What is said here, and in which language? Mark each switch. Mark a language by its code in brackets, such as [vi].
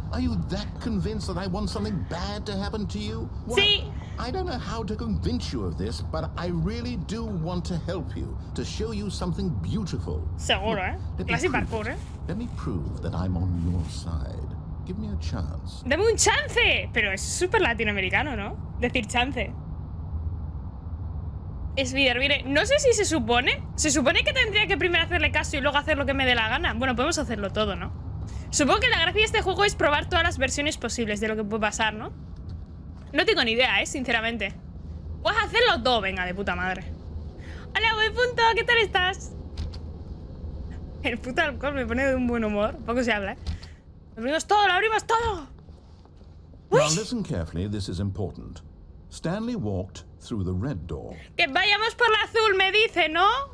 [en] Are you that convinced that I want something bad to happen to you? Well, [es] Sí. [en] I don't know how to convince you of this, but I really do want to help you, to show you something beautiful. [es] Seguro, ¿eh? Clase parkour, ¿eh? [en] Let me prove that I'm on your side. Give me a chance. [es] ¡Dame un chance! Pero es súper latinoamericano, ¿no? Decir chance. Mire, no sé si se supone. Se supone que tendría que primero hacerle caso y luego hacer lo que me dé la gana. Bueno, podemos hacerlo todo, ¿no? Supongo que la gracia de este juego es probar todas las versiones posibles de lo que puede pasar, ¿no? No tengo ni idea, sinceramente. Puedes hacerlo todo, venga, de puta madre. Hola, buen punto, ¿qué tal estás? El puto alcohol me pone de un buen humor. Poco se habla, ¿eh? Lo abrimos todo. [en] Now listen carefully, this is important. Stanley walked through the red door. [es] Que vayamos por la azul, me dice, ¿no?